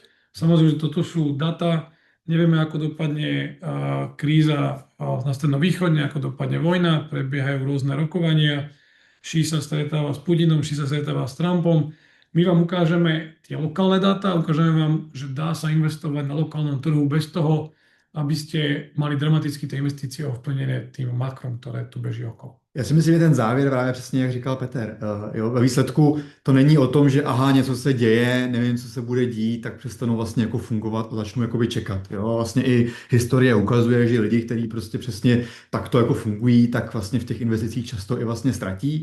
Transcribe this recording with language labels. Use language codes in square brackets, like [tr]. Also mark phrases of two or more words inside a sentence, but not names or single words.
[sk] Samozrejme, že toto sú data, nevieme, ako dopadne kríza na Strednom východe, ako dopadne vojna, prebiehajú rôzne rokovania, Xi sa stretáva s Putinom, Xi sa stretáva s Trumpom. My vám ukážeme tie lokálne dáta, ukážeme vám, že dá sa investovať na lokálnom trhu bez toho, aby ste mali dramaticky tie investície ovplyvnené tým makrom, ktoré tu beží okolo. [cs] Já si myslím, že ten závěr právě přesně, jak říkal Petr. Jo, ve výsledku to není o tom, že aha, něco se děje, nevím, co se bude dít, tak přestanou vlastně jako fungovat a začnou jakoby čekat. Jo. A vlastně i historie ukazuje, že lidi, kteří prostě přesně takto jako fungují, tak vlastně v těch investicích často i vlastně ztratí.